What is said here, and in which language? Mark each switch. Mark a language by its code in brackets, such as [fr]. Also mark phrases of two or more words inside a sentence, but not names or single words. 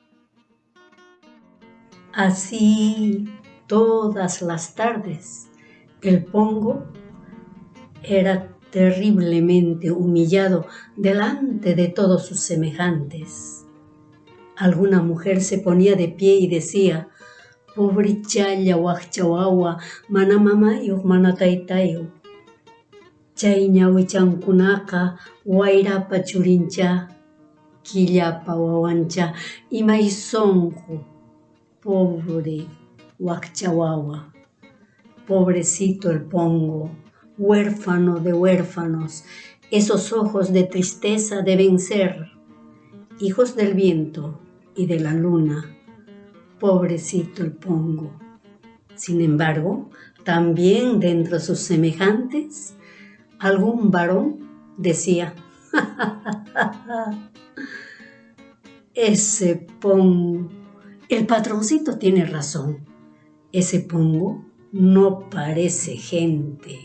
[es] Así todas las tardes, el pongo era terriblemente humillado delante de todos sus semejantes. Alguna mujer se ponía de pie y decía: pobre [qu] chaya waqchawawa, mana mamayo, mana taytayo. Chay ñawichankunaqa wayrapa churincha, killapa wawancha, imay sonqu. [es] Pobre waqchawawa, pobrecito el pongo, huérfano de huérfanos, esos ojos de tristeza deben ser hijos del viento y de la luna. Pobrecito el pongo. Sin embargo, también dentro de sus semejantes, algún varón decía: ese pongo, el patroncito tiene razón, ese pongo no parece gente.